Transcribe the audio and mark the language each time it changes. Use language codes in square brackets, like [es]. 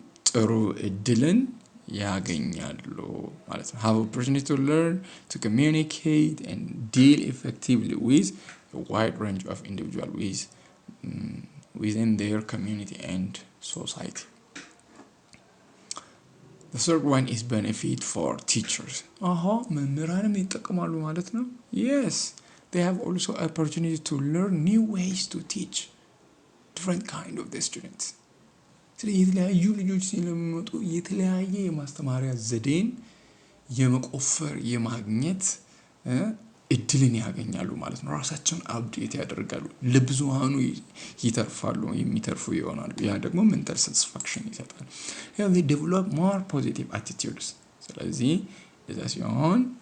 [am] ጥሩ እድልን ያገኛሉ ማለት ነው። [en] have opportunity to learn to communicate and deal effectively with a wide range of individuals within their community and society. The third one is benefit for teachers. [am] መምህራንም ይጠቀማሉ ማለት ነው። [en] Yes, they have also opportunity to learn new ways to teach different kind of the students. [am] ስለዚህ የተለያዩ ልጆች ሲለምጡ የተለያየ የማስተማሪያ ዘዴን የመቆፈር የማግኘት እድልን ያገኛሉ ማለት ነው። ራሳቸውን አፕዴት ያደርጋሉ፣ ለብዙሃኑ ይተርፋሉ፣ የሚተርፉ ይሆናሉ። ያ ደግሞ ሜንታል ሳቲስፋክሽን ይሰጣል። [en] they develop more positive attitudes። [am] ስለዚህ እዛ ሲሆን